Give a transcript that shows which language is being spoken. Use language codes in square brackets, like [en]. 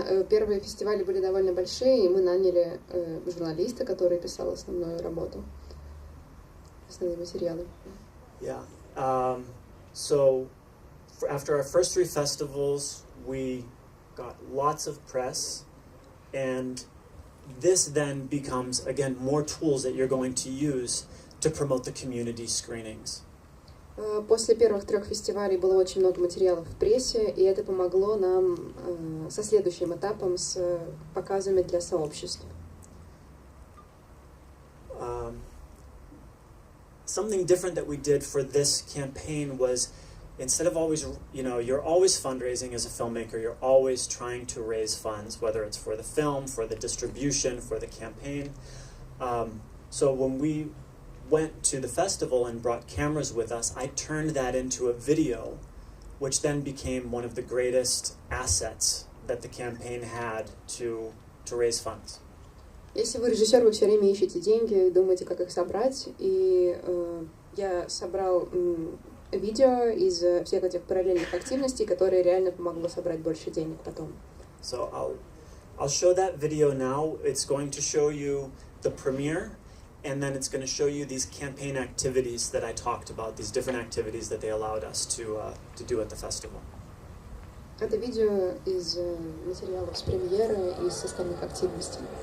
[ru] Первые фестивали были довольно большие, и мы наняли журналиста, который писал основную работу, основные материалы. [en] Yeah. So after our first 3 festivals, we got lots of press, and this then becomes, again, more tools that you're going to use to promote the community screenings. [ru] После первых 3 фестивалей было очень много материалов в прессе, и это помогло нам со следующим этапом, с показами для сообщества. [en] Something different that we did for this campaign was, instead of always, you're always fundraising as a filmmaker, you're always trying to raise funds, whether it's for the film, for the distribution, for the campaign. So when we went to the festival and brought cameras with us, I turned that into a video, which then became one of the greatest assets that the campaign had to raise funds. [ru] Если вы режиссер, вы все время ищете деньги, думаете, как их собрать, и я собрал видео из всех этих параллельных активностей, которые реально помогло собрать больше денег потом. [en] So I'll show that video now. It's going to show you the premiere, and then it's going to show you these campaign activities that I talked about, these different activities that they allowed us to do at the festival. [ru] Это видео из материалов с премьеры и с остальных активностей.